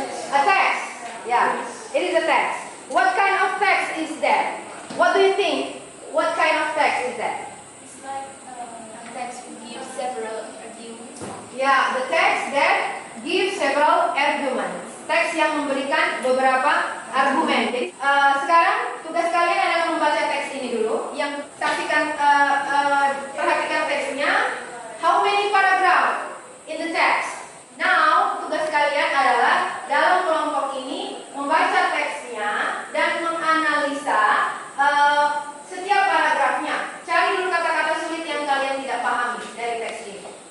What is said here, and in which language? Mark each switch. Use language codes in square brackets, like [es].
[en] A text. Yeah, it is a text. What kind of text is that? What do you think? What kind of text is that? It's like a text will give several arguments. Yeah, the text that gives several arguments. [id] Teks yang memberikan beberapa argumen. Jadi sekarang tugas kalian adalah membaca teks ini dulu. Yang saksikan, perhatikan teksnya. [en] How many paragraph in the text? [id] Now tugas kalian adalah dalam kelompok ini membaca teksnya dan menganalisa setiap paragrafnya. Cari dulu kata-kata sulit yang kalian tidak pahami dari teks ini.